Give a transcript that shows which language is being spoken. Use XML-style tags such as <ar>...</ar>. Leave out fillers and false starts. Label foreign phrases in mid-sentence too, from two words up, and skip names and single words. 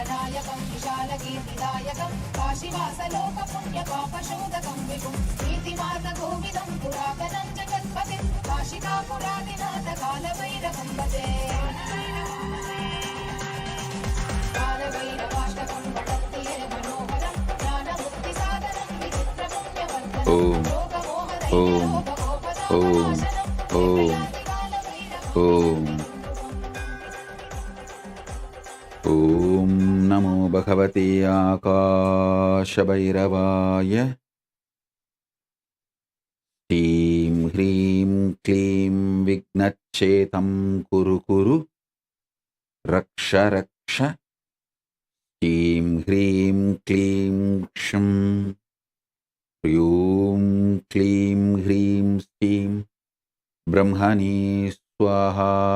<sa>विनायकं विशालकीर्तिदायकं काशीवासलोकपुण्यपापशोधकं विभुं कीर्तिमार्गगोविदं पुरातनं जगत्पतिं काशिकापुरादिनाथ कालभैरवं भजे कालभैरवाष्टकं पठन्ति ये मनोहरं ज्ञानमुक्तिसाधनं विचित्रपुण्यवर्धनं ఓం నమో భగవతే ఆకాశభైరవాయ. శ్రీం హ్రీం క్లీం విఘ్నచ్ఛేదం కురు కురు రక్ష రక్ష. శ్రీం హ్రీం క్లీం క్షం హ్రీం క్లీం హ్రీం శ్రీం బ్రహ్మణే స్వాహా.</sa>